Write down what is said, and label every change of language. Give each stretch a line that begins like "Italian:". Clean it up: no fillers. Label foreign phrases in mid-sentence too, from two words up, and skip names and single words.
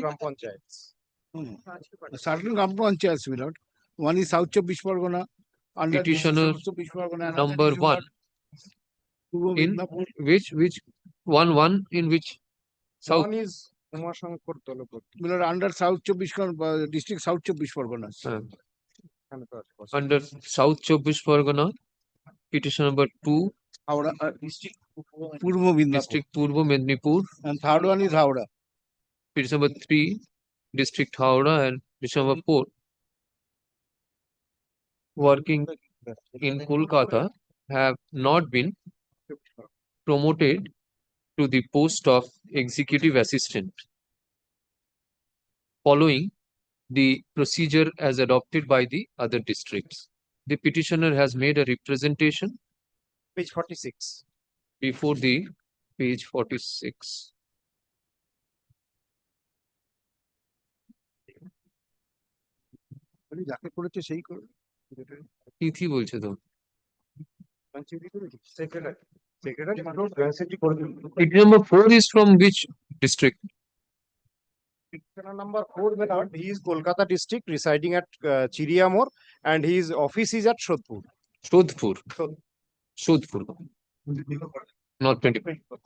English: Gram Panchayats. Certain Gram Panchayats, my lord. One is South Chabbish Pargana, under Petitioner South Chabbish Pargana. number one in which one in which South One is Umashankar Dalapati. My lord, under South Chabbish district, South Chabbish Parganas. under South Chabbish Pargana, petition number 2, Howrah, district Purbo Midnapur. district Purbo Mednipur, And third one is Howrah. petition number 3, district Howrah, and petition number 4, working in Kolkata, have not been promoted to the post of executive assistant following the procedure as adopted by the other districts. The petitioner has made a representation Page 46. before the page 46.
Bangla: যাকে করেছে সেই করবে। তিথি বলছে তো।
English: Petition number 4 is from which district? Petitioner number 4, my lord, he is Kolkata district residing at Chiriamor, and his office is at Shodhpur. Shodhpur. Shodhpur. Not 25.